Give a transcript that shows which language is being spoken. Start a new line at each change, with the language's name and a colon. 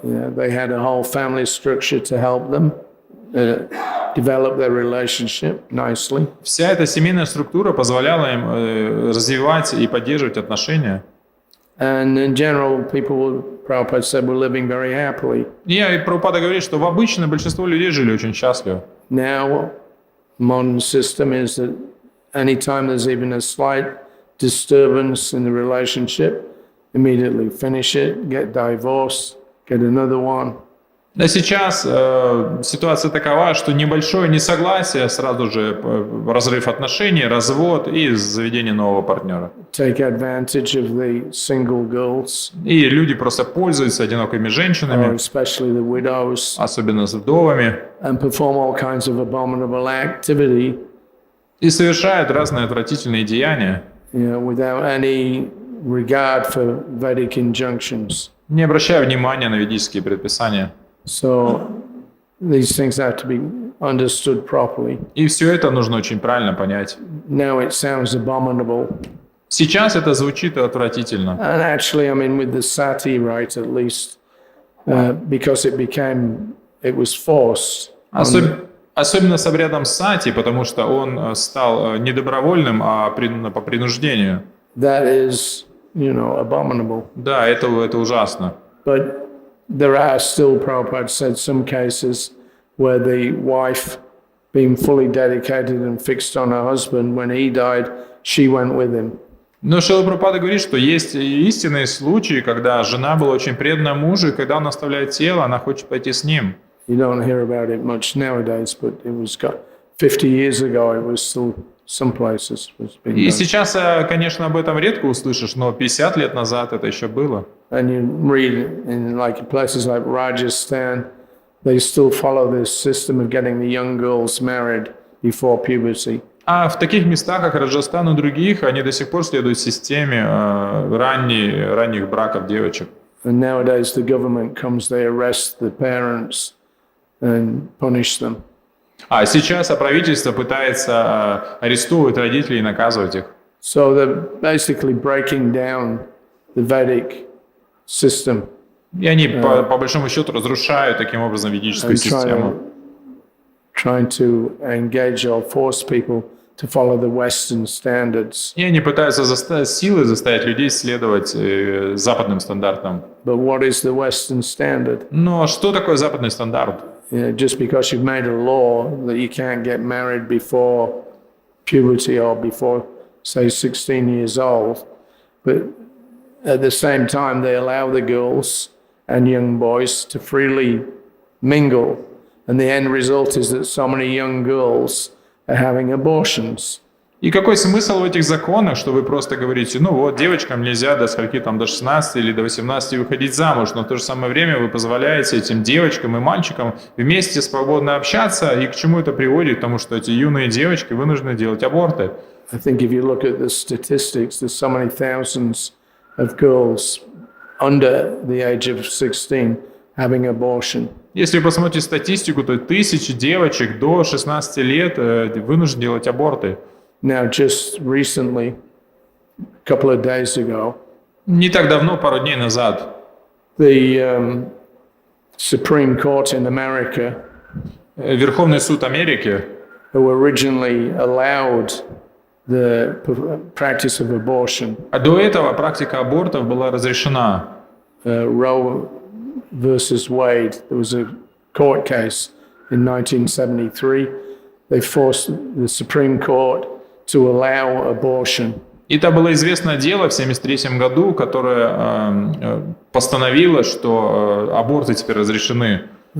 English: Yeah, they had a whole family structure to help them develop their relationship nicely.
Russian: Вся эта семейная структура позволяла им развивать и поддерживать отношения.
English: And in general, people, Prabhupada said, were living very happily.
Russian: И Прабхупада говорит, что обычно большинство людей жили очень счастливо.
English: Now, modern system is that anytime there's even a slight disturbance in the relationship, immediately finish it, get divorced, get another one.
Russian: Да, сейчас ситуация такова, что небольшое несогласие, сразу же разрыв отношений, развод и заведение нового партнера.
English: Take advantage of the single girls.
Russian: И люди просто пользуются одинокими женщинами,
English: Especially the widows,
Russian: особенно с вдовами,
English: and perform all kinds of abominable activity,
Russian: и совершают разные отвратительные деяния,
English: without any regard for Vedic injunctions.
Russian: не обращая внимания на ведические предписания.
English: So these things have to be understood properly.
Russian: И все это нужно очень правильно понять.
English: Now it sounds abominable.
Russian: Сейчас это звучит отвратительно.
English: And actually, I mean, with the sati rite at least, because it was forced.
Russian: Особенно с обрядом сати, потому что он стал не добровольным, а по принуждению.
English: That is abominable.
Russian: Да, это ужасно.
English: But there are still, Prabhupada said, some cases where the wife, being fully dedicated and fixed on her husband, when he died, she went with him.
Russian: Но Шрила Прабхупада говорит, что есть истинные случаи, когда жена была очень предана мужу, и когда он оставляет тело, она хочет пойти с ним.
English: You don't hear about it much nowadays, but it was 50 years ago, it was still some places.
Russian: И сейчас, конечно, об этом редко услышишь, но 50 лет назад это еще было.
English: And you read in places like Rajasthan, they still follow this system of getting the young girls married before puberty.
Russian: А в таких местах, как Раджастан и других, они до сих пор следуют системе ранних браков девочек.
English: And nowadays the government comes, they arrest the parents and punish them.
Russian: А сейчас правительство пытается арестовывать родителей и наказывать их.
English: So they're basically breaking down the Vedic system.
Russian: И они, по большому счету, разрушают таким образом ведическую систему.
English: Trying to engage or force people to follow the Western standards.
Russian: И они пытаются силой заставить людей следовать западным стандартам.
English: But what is the Western standard?
Russian: Но что такое западный стандарт?
English: Just because you've made a law that you can't get married before puberty or before, say, 16 years old, but at the same time they allow the girls and young boys to freely mingle, and the end result is that so many young girls are having abortions.
Russian: И какой смысл в этих законах, что вы просто говорите, ну вот, девочкам нельзя до скольки там, до 16 или до 18 выходить замуж, но в то же самое время вы позволяете этим девочкам и мальчикам вместе свободно общаться, и к чему это приводит? Потому что эти юные девочки вынуждены делать аборты.
English: I think if you look at the statistics, there's so many thousands of girls under the age of 16 having abortion.
Russian: Если вы посмотрите статистику, то тысячи девочек до 16 лет вынуждены делать аборты.
English: Now, just recently, a couple of days ago,
Russian: Не так давно, пару дней назад,
English: the Supreme Court in America,
Russian: Верховный суд Америки,
English: who originally allowed the practice of abortion,
Russian: а до этого практика абортов была разрешена.
English: Roe versus Wade, there was a court case in 1973. They forced the Supreme Court to allow abortion.
Russian: И это было известное дело в 1973 году, которое постановило, что аборты теперь разрешены.